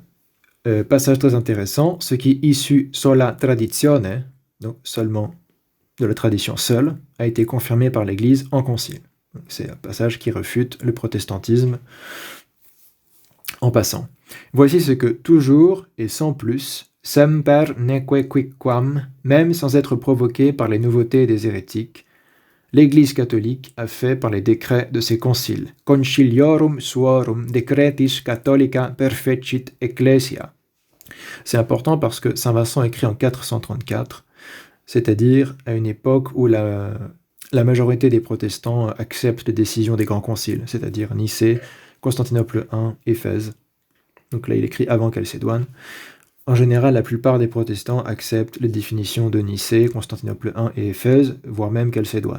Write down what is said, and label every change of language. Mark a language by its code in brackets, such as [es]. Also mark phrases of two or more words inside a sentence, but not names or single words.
[fr] Passage très intéressant, ce qui issu [la] sola traditione, [fr] donc seulement de la tradition seule, a été confirmé par l'Église en concile. C'est un passage qui refute le protestantisme en passant. Voici ce que toujours et sans plus, [la] semper neque quicquam, [fr] même sans être provoqué par les nouveautés des hérétiques, l'Église catholique a fait par les décrets de ses conciles. [la] Conciliorum suorum decretis catholica perfecit ecclesia. [fr] C'est important parce que saint Vincent écrit en 434, c'est-à-dire à une époque où la majorité des protestants acceptent les décisions des grands conciles, c'est-à-dire Nicée, Constantinople I, Éphèse. Donc là, il écrit avant Chalcédoine. En général, la plupart des protestants acceptent les définitions de Nicée, Constantinople I et Éphèse, voire même Chalcédoine.